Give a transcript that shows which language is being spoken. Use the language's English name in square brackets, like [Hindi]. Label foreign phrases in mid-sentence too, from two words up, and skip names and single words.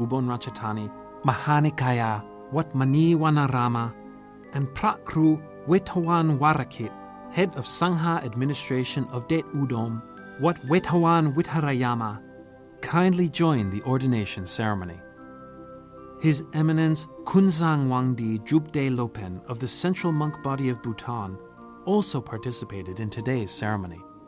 [English] Ubon Ratchathani, Mahanikaya, Wat Mani Wanarama, and Pra Kru Wethawan Warakit, head of Sangha administration of Det Udom, Wat Wethawan Witharayama, kindly joined the ordination ceremony. His Eminence Kunzang Wangdi Jubde Lopen of the Central Monk Body of Bhutan also participated in today's ceremony.